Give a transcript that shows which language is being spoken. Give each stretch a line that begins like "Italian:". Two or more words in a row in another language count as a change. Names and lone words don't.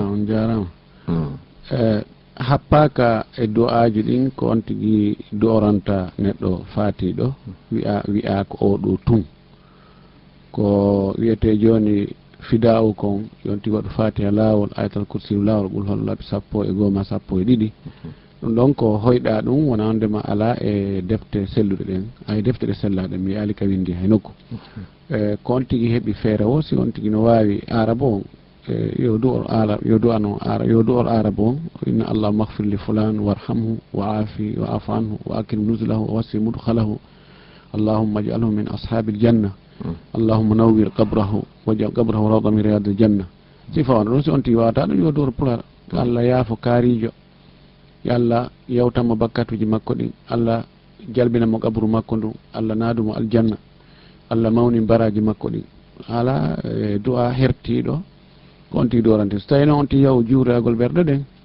Fula: on jarama happaka e du'aji ɗin ko on tigi doranta neɗɗo faatiɗo wi'a ko o ɗo tun ko wiyete joni fida'u kon yon tigi waɗo fatiha lawol ayatal kursi lawol ɓul hol laɓi 12 ɗum ɗon ko hoyɗa ɗum wona ondema ala e defte selluɗe ɗen ay defte ɗe sellaɗe mi yaali ka windi hay nokku ko on tigi heeɓi feere o si on tigi no wawi araba on yo du'ol araba on inna
Arabic: الله اغفر لفلان وارحمه وعافه واعف عنه وأكرم نزله ووسع مدخله اللهم اجعله من أصحاب الجنة اللهم نور قبره واجعل قبره روضة من رياض الجنة
Fula: sifa on ɗon si on tigi wawata ɗum yo du'ol pular allah yaafo kaarijo yo allah yewtanmo bakkatuji makko ɗin allah jalbinamo qabru makko ndu allah naadumo aljanna allah mawni baraji makko ɗin ala du'a hertiɗo ko on tigi dorante so tawi noon on tigi yaw juuragol ɓerɗe ɗen